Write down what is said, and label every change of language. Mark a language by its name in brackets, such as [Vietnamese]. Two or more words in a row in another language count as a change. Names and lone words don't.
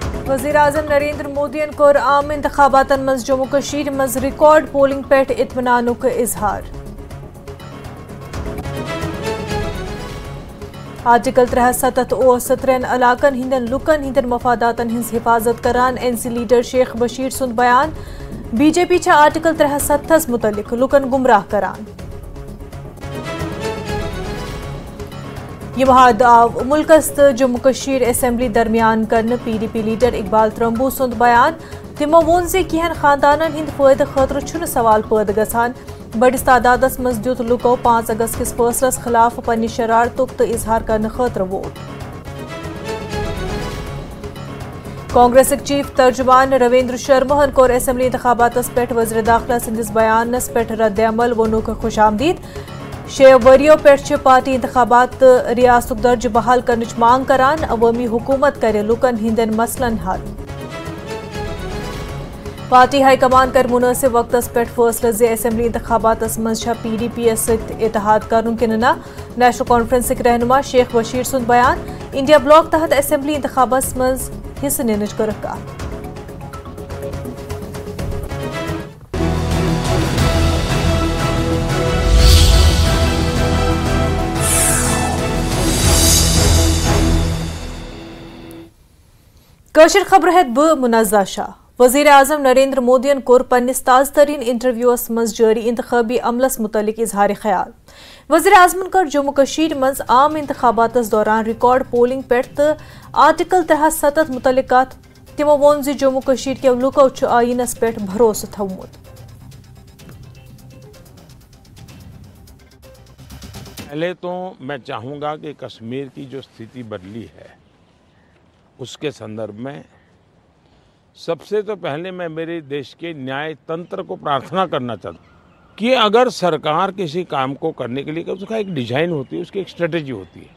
[Kashmiri] वज़ीर-आज़म नरेंद्र मोदियन कोर आम इंतखाबातन मज जम्मू कश्मीर मज रिकॉर्ड पोलिंग पेट इत्मीनानुक इजहार। आर्टिकल 370 ओस 3 इलाकन हिंदन लुकन हिंदन मफादातन हिंस हिफाजत करान एनसी लीडर शेख बशीर सुंद बयान। बीजेपी छा आर्टिकल 370 मुतलिक लुकन गुमराह करान। यह मुल्कस्त जम्मू कश्मीर असेंबली दरमियान करन PDP लीडर इकबाल त्रंबू सुंद बयान। तिमो वोन जे किहन खानदानन हिंद फायदे खतर छुन सवाल पैद गसान। बड़िस तादादस मज दित लुको 5 अगस्त किस फैसलस खिलाफ पन्नि शरारतुक तो इजहार करने खतर वोट। कांग्रेस चीफ तर्जुमान रविंद्र शर्महन कोर असेंबली इंतखाबातस पेट वज़ीर दाखिला सिंदिस बयानस पेट रद्द-ए-अमल वोनुक खुशामदीद। 6 वरियों पेट पार्टी इंतखाबात रियासतुक दर्ज बहाल करने मांग करान। अवामी हुकूमत करे लुकन हिंदन मसलन हल। पार्टी हाईकमान कर मुनासिब वक्तस पेट फैसले जे असेंबली इंतखाबातस मज PDP इत्तेहाद करुन कि ना। नेशनल कॉन्फ्रेंस रहनुमा शेख बशीर सुंद बयान। इंडिया ब्लॉक तहत असेंबली इंतखाबस मज [Hindi] हिस्सा लेने का। [Kashmiri] कशिर खबर है ब मुनज़्ज़ा शाह। वज़ीर-आज़म नरेंद्र मोदियन कोर पन्निस ताज़ तरीन इंटरव्यूस मज जारी इंतखाबी अमलस मुतलिक इजहार ख्याल। वज़ीर-आज़मन कर जम्मू कश्मीर मज आम इंतखाबातस दौरान रिकॉर्ड पोलिंग पेट तो आर्टिकल 370 मुतलिकात तिमो वोन जी जम्मू कश्मीर के लुको आयीनस पेट भरोसा थवमुत। [Hindi] पहले तो मैं चाहूँगा कि कश्मीर की जो स्थिति बदली है उसके संदर्भ में सबसे तो पहले मैं मेरे देश के न्याय तंत्र को प्रार्थना करना चाहता हूँ कि अगर सरकार किसी काम को करने के लिए उसका एक डिजाइन होती है, उसकी एक स्ट्रेटेजी होती है।